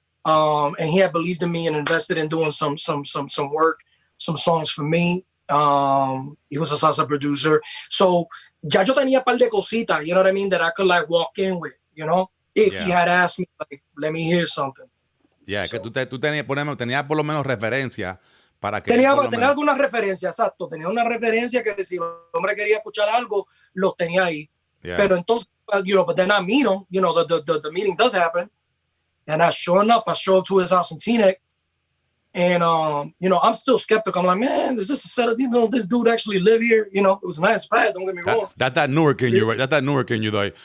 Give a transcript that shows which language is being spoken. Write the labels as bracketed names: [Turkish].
[English] And he had believed in me and invested in doing some work, some songs for me. He was a salsa producer. So [Spanish] ya yo tenía un par de cositas, [English] you know what I mean, that I could like walk in with, you know, if he had asked me, like, let me hear something. Yeah, so, [Spanish] que tú tenías por lo menos referencia para que... Tenía alguna referencia, exacto. Tenía una referencia que si el hombre quería escuchar algo, lo tenía ahí. [English] Yeah. [Spanish] Pero entonces, [English] you know, but then I meet him, you know, the meeting does happen. And sure enough, I show up to his house in Teaneck. And, you know, I'm still skeptical. I'm like, man, is this a set of, you know, this dude actually live here? You know, it was a nice pad, don't get me wrong. That Newark in you, right? That Newark in you, like.